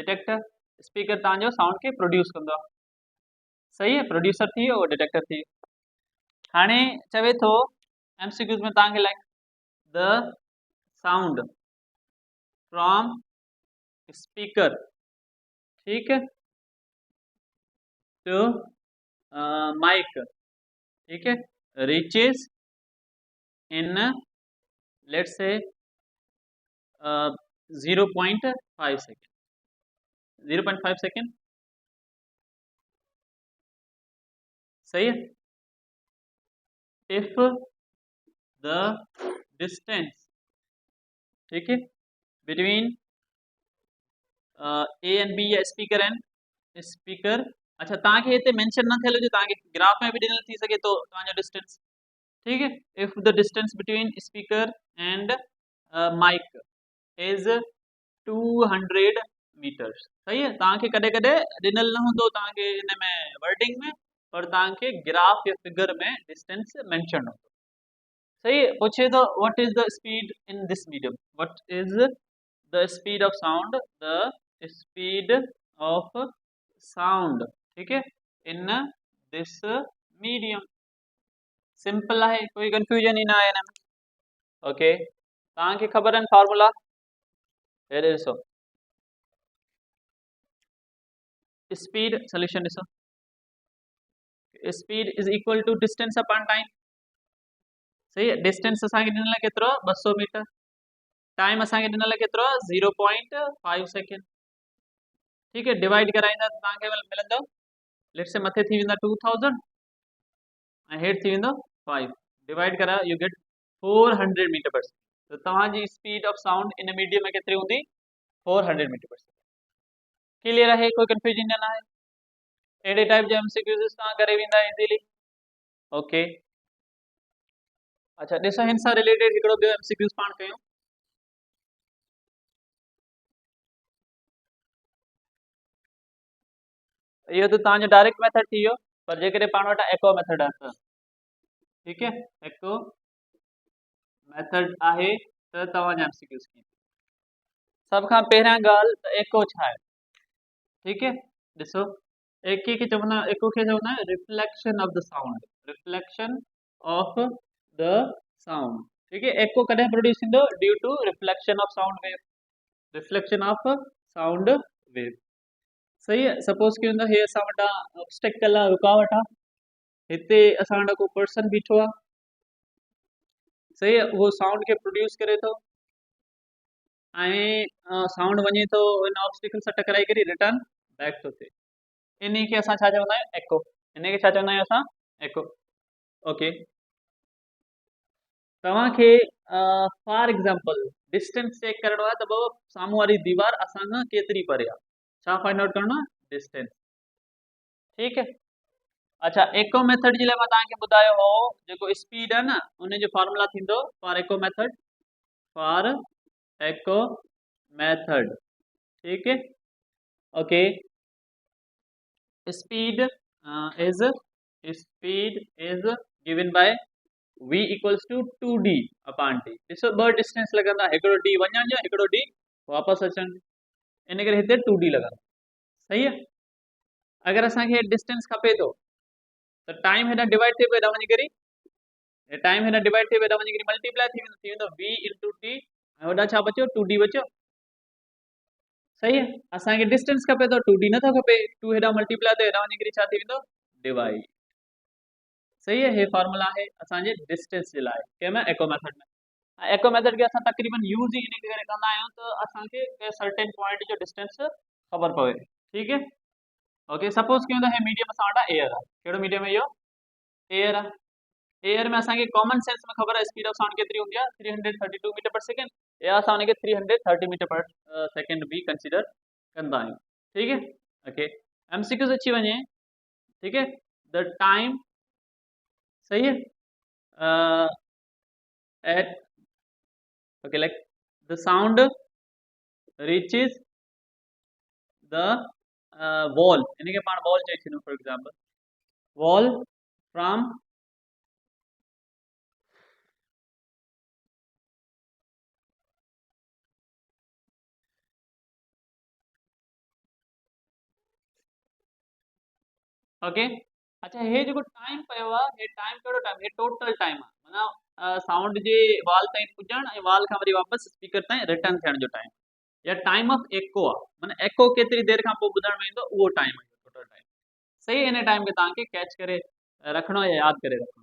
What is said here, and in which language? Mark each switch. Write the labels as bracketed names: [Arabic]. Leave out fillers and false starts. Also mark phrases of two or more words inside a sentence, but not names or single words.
[English] detector speaker [Sindhi] तव्हांजो साउंड खे प्रोड्यूस कंदो आहे [Hindi] सही है [Sindhi] प्रोड्यूसर थी वियो डिटेक्टर थी वियो हाणे चवे थो एमसीक्यूज़ में तव्हांखे [English] like the sound from speaker [Hindi] ठीक है [English] two mic [Hindi] ठीक है [English] रीचेस in let's say 0.5 second 0.5 second [Hindi] सही है [English] if the distance [Hindi] ठीक है [English] between A and B [Sindhi] या [English] speaker and speaker [Sindhi] अच्छा तव्हांखे हिते मेंशन न थियल हुजे तव्हांखे ग्राफ में बि ॾिनल थी सघे तो तव्हांजो डिस्टेंस [Hindi] ठीक है [English] if the distance between speaker and mic is 200 meters [Hindi] सही है [Sindhi] तव्हांखे कॾहिं कॾहिं ॾिनल न हूंदो तव्हांखे हिन में वर्डिंग में पर तव्हांखे ग्राफ या फिगर में डिस्टेंस मेंशन हूंदो [Hindi] सही है [Sindhi] पूछे तो [English] what is the speed in this medium what is the speed of sound the speed of sound [Hindi] ठीक है [English] in this medium [Hindi] सिंपल है कोई कंफ्यूजन ही ना है ना [Sindhi] ओके तव्हांखे ख़बर आहिनि फॉर्मूला हे ॾिसो [English] speed solution [Sindhi] ॾिसो [English] speed is equal to distance upon time [Hindi] सही है [Sindhi] डिस्टेंस असांखे ॾिनल आहे केतिरो 200 मीटर टाइम असांखे ॾिनल केतिरो आहे 0.5 सेकेंड। ठीकु है, डिवाइड कराईंदा त तव्हांखे मिलंदो, [English] let's say [Sindhi] मथे थी वेंदा 2000 ऐं हेठि थी वेंदो 5, डिवाइड करायो [English] you get 400 meter per second. [Sindhi] त तव्हांजी [English] speed of sound in medium [Sindhi] में केतिरी हूंदी? [English] 400 meter per second. [Sindhi] क्लियर आहे? कोई कंफ्यूजन न आहे? अहिड़े टाइप जा एमसीक्यूज़ तव्हां करे वेंदा इजीली। ओके, अच्छा ॾिसो हिन सां रिलेटेड हिकिड़ो ॿियो एमसीक्यूज़ पाण कयूं। इहो त तव्हांजो [English] direct method [Sindhi] थी वियो, पर जेकॾहिं पाण वटि [English] echo method [Sindhi] आहे त ठीकु है, [English] echo method [Sindhi] आहे त तव्हांजा एमसीक्यूज़ कीअं? सभ खां पहिरियां ॻाल्हि त एको छा आहे? ठीकु है, ॾिसो एको खे चवंदा आहियूं [English] reflection of the sound, reflection of the sound. [Hindi] ठीक है, [Sindhi] एको कॾहिं प्रोड्यूस थींदो? [English] due to reflection of sound wave, reflection of sound wave. [Hindi] सही है, [Sindhi] सपोज कि हे असां वटा ऑब्स्टेकल आहे, रुकावट आहे, हिते असां वटि को पर्सन बीठो आहे, [Hindi] सही है, [Sindhi] वो साउंड के प्रोड्यूस करे थो ऐं साउंड वञे थो इन ऑब्स्टेकल सां टकराई करे [English] return back [Sindhi] थो थिए, इन खे असां छा चवंदा आहियूं? एको। इन खे छा चवंदा आहियूं असां? एको। ओके, तव्हांखे [English] for example distance check [Sindhi] करणो आहे त बाबा साम्हूं वारी दीवार असां खां केतिरी परे आहे, छा [English] find out [Sindhi] करणो आहे? डिस्टेंस। [Hindi] ठीक है, [Sindhi] अच्छा [English] echo method [Sindhi] जे लाइ मां तव्हांखे ॿुधायो हो जेको स्पीड आहे न, उन जो फॉर्मूला थींदो [English] for echo method, for echo method. [Hindi] ठीक है, [English] ओके, speed is given by v equals to 2d upon t। [Sindhi] ॾिसो ॿ डिस्टेंस लॻंदा, हिकिड़ो d वञण जो, हिकिड़ो d वापसि अचण जो, इन करे हिते 2d लॻंदो। [Hindi] सही है, [Sindhi] अगरि असांखे डिस्टेंस खपे थो त टाइम हेॾा डिवाइड थिए पियो, हेॾा वञी करे टाइम हेॾा डिवाइड थिए पियो, हेॾा वञी करे मल्टीप्लाई थी वेंदो [English] v into t, [Sindhi] ऐं होॾा छा बचियो? 2d बचियो। [Hindi] सही है, [Sindhi] असांखे डिस्टेंस खपे थो, 2d नथो खपे, 2 हेॾा मल्टीप्लाई ते हेॾा वञी करे छा थी वेंदो? डिवाइड। [Hindi] सही है, [Sindhi] हे फॉर्मूला है असांजे डिस्टेंस जे लाइ कंहिंमें? [English] echo method [Sindhi] में। [English] echo method [Sindhi] के असां तकरीबन यूज ही इन करे कंदा आहियूं त असांखे के [English] certain point [Sindhi] जो डिस्टेंस ख़बर पवे। [Hindi] ठीक है, [Sindhi] ओके, सपोज कयूं त हे मीडियम असां वटि एयर आहे, कहिड़ो मीडियम है इहो? एयर आहे। एयर में असांखे [English] common sense [Sindhi] में ख़बर आहे [English] speed of sound [Sindhi] केतिरी हूंदी आहे? [English] 332 meter per second, [Sindhi] या असां उनखे [English] 330 meter per second [Sindhi] भी कंसिडर कंदा आहियूं। [Hindi] ठीक है, ओके, [Sindhi] एमसीक्यूज़ अची वञे। [Hindi] ठीक है, [English] the time, [Hindi] सही है, [English] at okay, like the sound reaches the wall, [Sindhi] इनके पाण wall चई छॾियूं [English] for example, wall from [Sindhi] ओके। अच्छा, हे जेको टाइम पियो आहे, हे टाइम कहिड़ो टाइम? हे [English] total time [Sindhi] आहे, माना साउंड जे वाल ताईं पुॼण ऐं वाल खां वरी वापसि स्पीकर ताईं रिटर्न थियण जो टाइम, या [English] time of echo [Sindhi] आहे, माना एको केतिरी देर खां पोइ ॿुधण में ईंदो, उहो टाइम आहे [English] total time. [Sindhi] सही, इन टाइम खे तव्हांखे कैच करे रखणो या यादि करे रखणो।